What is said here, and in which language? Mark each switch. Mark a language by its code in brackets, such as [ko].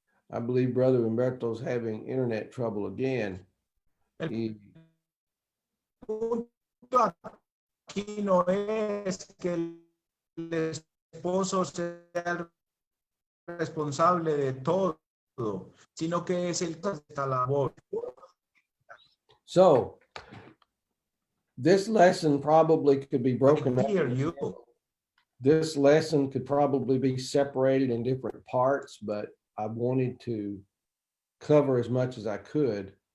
[en] I believe Brother Humberto's having internet trouble again. [es] El punto aquí no es que el esposo sea el responsable de todo, sino que es el que hace esta labor. [en] So this lesson probably could be broken up. This lesson could probably be separated in different parts, but I wanted to cover as much as I could.